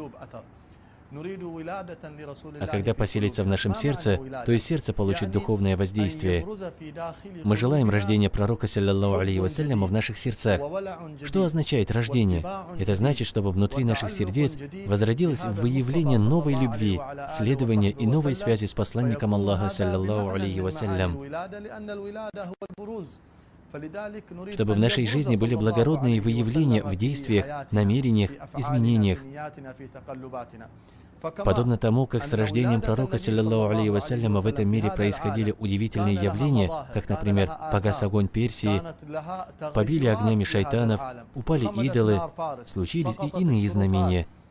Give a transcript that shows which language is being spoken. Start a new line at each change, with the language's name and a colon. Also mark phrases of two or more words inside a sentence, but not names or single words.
Russian: А когда поселится в нашем сердце, то и сердце получит духовное воздействие. Мы желаем рождения пророка,
Arabic: صلى الله عليه وسلم,
Russian: в наших сердцах. Что означает рождение? Это значит, чтобы внутри наших сердец возродилось выявление новой любви, следования и новой связи с посланником Аллаха,
Arabic: صلى الله عليه وسلم.
Russian: Чтобы в нашей жизни были благородные выявления в действиях, намерениях, изменениях. Подобно тому, как с рождением пророка,
Arabic: صلى الله عليه وسلم,
Russian: в этом мире происходили удивительные явления, как, например, погас огонь Персии, побили огнями шайтанов, упали идолы, случились и иные знамения.